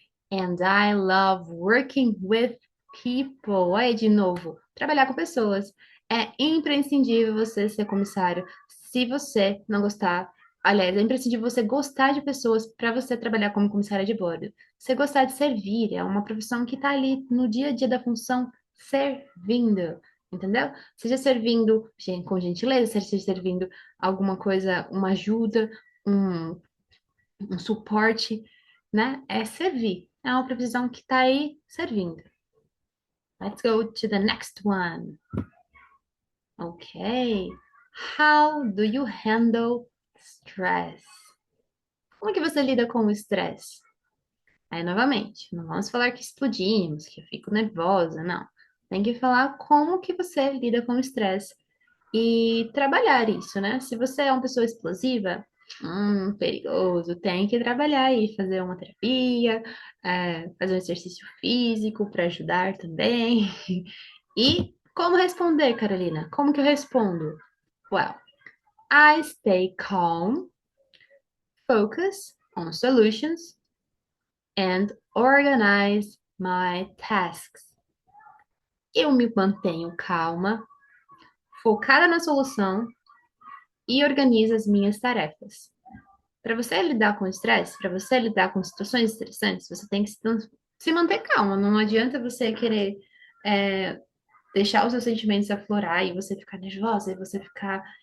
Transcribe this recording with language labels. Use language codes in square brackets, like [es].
[en] And I love working with people. [pt] Aí, de novo, trabalhar com pessoas. É imprescindível você ser comissário. Se você não gostar, aliás, é imprescindível você gostar de pessoas para você trabalhar como comissária de bordo. Você gostar de servir, é uma profissão que está ali no dia a dia da função, servindo. Entendeu? Seja servindo com gentileza, seja servindo alguma coisa, uma ajuda, um um suporte, né? É servir. É uma profissão que está aí servindo. [en] Let's go to the next one. Okay. How do you handle stress? [pt] Como é que você lida com o estresse? Aí, novamente, não vamos falar que explodimos, que eu fico nervosa, não. Tem que falar como que você lida com o estresse e trabalhar isso, né? Se você é uma pessoa explosiva, perigoso, tem que trabalhar e fazer uma terapia, fazer um exercício físico para ajudar também. E como responder, Carolina? Como que eu respondo? [en] Well, I stay calm, focus on solutions, and organize my tasks. [pt] Eu me mantenho calma, focada na solução e organizo as minhas tarefas. Para você lidar com o estresse, para você lidar com situações estressantes, você tem que se manter calma. Não adianta você querer é, deixar os seus sentimentos aflorar e você ficar nervosa e você ficar.